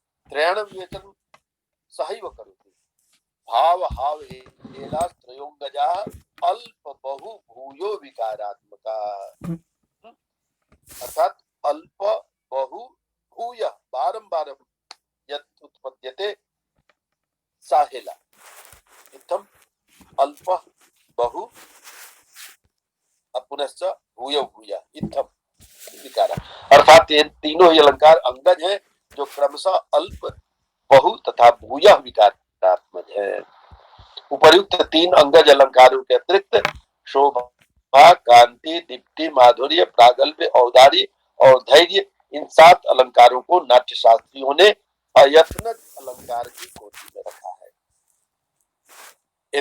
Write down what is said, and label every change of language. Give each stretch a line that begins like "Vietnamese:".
Sanskrit: त्रयाणां विवेचन सहैव करोति। भाव हाव हेला त्रयोंगजा अल्प बहु भूयो विकारात्मका। अर्थात अल्प बहु भूय बारंबार यत् उत्पद्यते सा हेला। इत्थम् अल्प बहु पुनश्च भूय भूय इत्थम् विकार।
Hindi: अर्थात ये तीनों ही अलंकार अंगज हैं जो क्रमशः अल्प बहु तथा भूय विकारात्मक है। उपर्युक्त तीन अंगज अलंकारों के अतिरिक्त शोभा कांति दीप्ति माधुर्य प्रागल्भ्य औदार्य और धैर्य इन 7 अलंकारों को नाट्य शास्त्रियों ने अयत्नज अलंकार की कोटि में रखा है।